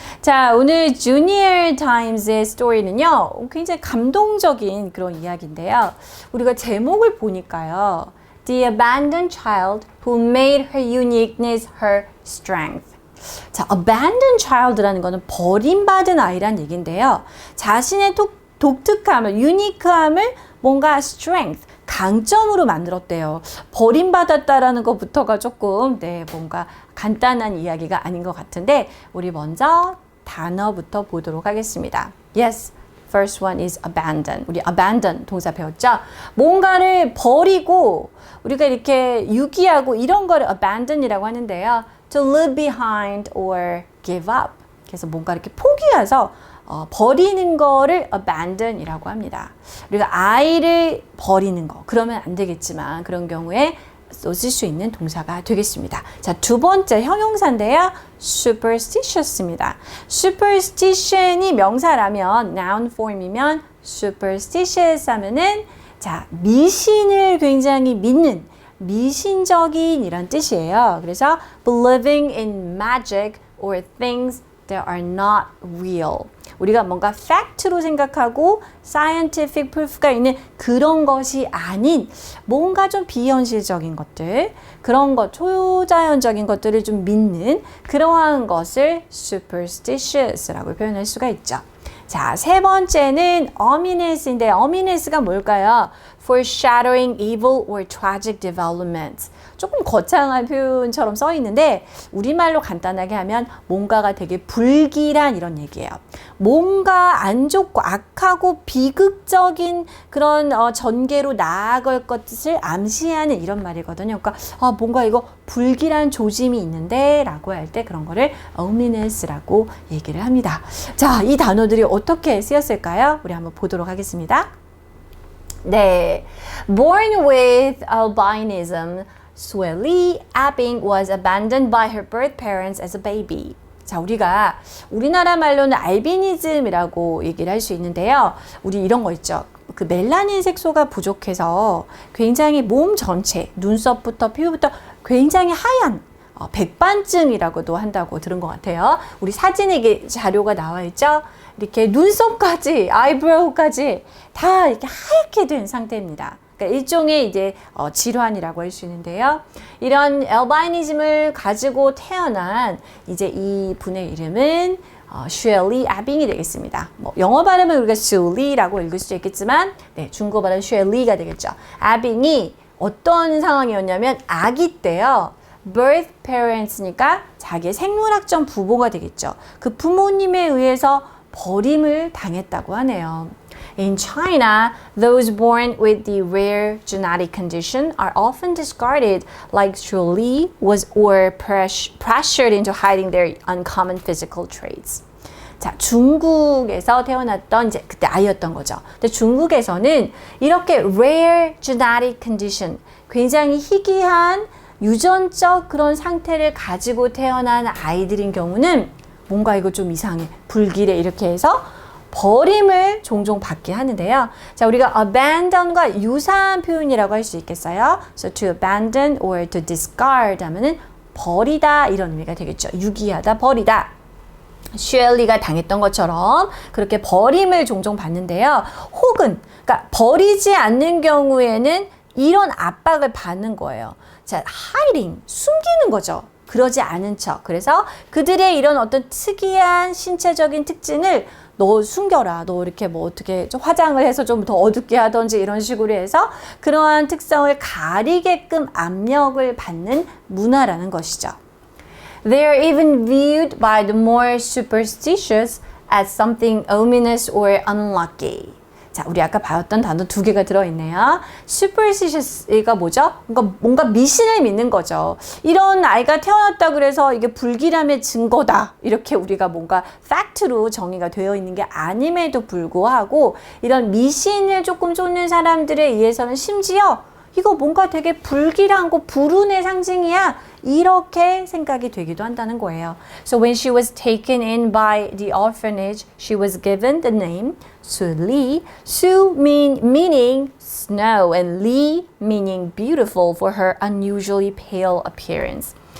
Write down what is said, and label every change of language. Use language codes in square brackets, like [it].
[ko] 자, 오늘 Junior Times의 스토리는요, 굉장히 감동적인 그런 이야기인데요. 우리가 제목을 보니까요, [en] The Abandoned Child Who Made Her Uniqueness Her Strength. [ko] 자, Abandoned Child라는 거는 버림받은 아이란 얘기인데요. 자신의 독특함을, 유니크함을 뭔가 strength, 강점으로 만들었대요. 버림받았다라는 것부터가 조금 뭔가 간단한 이야기가 아닌 것 같은데 우리 먼저 단어부터 보도록 하겠습니다. [en] Yes, first one is abandon. [ko] 우리 abandon 동사 배웠죠? 뭔가를 버리고 우리가 이렇게 유기하고 이런 거를 abandon이라고 하는데요. [en] To leave behind or give up. [ko] 그래서 뭔가 이렇게 포기해서 버리는 거를 abandon이라고 합니다. 우리가 아이를 버리는 거 그러면 안 되겠지만 그런 경우에 쓸 수 있는 동사가 되겠습니다. 자, 두 번째 형용사인데요. superstitious입니다. superstition이 명사라면 [en] noun form [ko] 이면 superstitious 하면은 자, 미신을 굉장히 믿는 미신적인 이런 뜻이에요. 그래서 [en] believing in magic or things that are not real. [ko] 우리가 뭔가 fact로 생각하고 [en] scientific proof [ko] 가 있는 그런 것이 아닌 뭔가 좀 비현실적인 것들, 그런 것, 초자연적인 것들을 좀 믿는 그러한 것을 superstitious라고 표현할 수가 있죠. 자, 세 번째는 ominous인데 ominous가 뭘까요? [en] foreshadowing evil or tragic developments. [ko] 조금 거창한 표현처럼 써 있는데 우리말로 간단하게 하면 뭔가가 되게 불길한 이런 얘기예요. 뭔가 안 좋고 악하고 비극적인 그런 전개로 나아갈 것을 암시하는 이런 말이거든요. 그러니까 뭔가 이거 불길한 조짐이 있는데 라고 할 때 그런 거를 ominous라고 얘기를 합니다. 자, 이 단어들이 어떻게 쓰였을까요? 우리 한번 보도록 하겠습니다. [en] 네, born with albinism, Sue Lee Abing was abandoned by her birth parents as a baby. [ko] 자, 우리가 우리나라 말로는 알비니즘이라고 얘기를 할 수 있는데요. 우리 이런 거 있죠. 그 멜라닌 색소가 부족해서 굉장히 몸 전체, 눈썹부터 피부부터 굉장히 하얀 백반증이라고도 한다고 들은 것 같아요. 우리 사진에 이게 자료가 나와 있죠. 이렇게 눈썹까지, 아이브로우까지 다 이렇게 하얗게 된 상태입니다. 그러니까 일종의 이제 질환이라고 할 수 있는데요. 이런 알바이니즘을 가지고 태어난 이제 이 분의 이름은 슈엘리 아빙이 되겠습니다. 영어 발음은 우리가 슈리라고 읽을 수 있겠지만, 중국어 발음은 슈엘리가 되겠죠. 아빙이 어떤 상황이었냐면 아기 때요. birth parents니까 자기의 생물학적 부모가 되겠죠. 그 부모님에 의해서 버림을 당했다고 하네요. [en] In China, those born with the rare genetic condition are often discarded like Shu Li was or pressured into hiding their uncommon physical traits. [ko] 자, 중국에서 태어났던 이제 그때 아이였던 거죠. 근데 중국에서는 이렇게 [en] rare genetic condition, [ko] 굉장히 희귀한 유전적 그런 상태를 가지고 태어난 아이들인 경우는 뭔가 이거 좀 이상해, 불길해 이렇게 해서 버림을 종종 받긴 하는데요. 자, 우리가 abandon과 유사한 표현이라고 할 수 있겠어요? [en] So to abandon or to discard [ko] 하면은 버리다 이런 의미가 되겠죠. 유기하다, 버리다. 슈엘리가 당했던 것처럼 그렇게 버림을 종종 받는데요. 혹은 그러니까 버리지 않는 경우에는 이런 압박을 받는 거예요. 자, hiding, 숨기는 거죠. 그러지 않은 척. 그래서 그들의 이런 어떤 특이한 신체적인 특징을 너 숨겨라. 너 이렇게 뭐 어떻게 좀 화장을 해서 좀 더 어둡게 하던지 이런 식으로 해서 그러한 특성을 가리게끔 압력을 받는 문화라는 것이죠. [en] They are even viewed by the more superstitious as something ominous or unlucky. [ko] 자, 우리 아까 봤던 단어 두 개가 들어있네요. superstitious가 뭐죠? 그러니까 뭔가 미신을 믿는 거죠. 이런 아이가 태어났다 그래서 이게 불길함의 증거다. 이렇게 우리가 뭔가 팩트로 정의가 되어 있는 게 아님에도 불구하고 이런 미신을 조금 쫓는 사람들에 의해서는 심지어 이거 뭔가 되게 불길하고 불운의 상징이야. 이렇게 생각이 되기도 한다는 거예요. [en] So when she was taken in by the orphanage, she was given the name Sue Lee. Sue meaning snow and Lee meaning beautiful for her unusually pale appearance.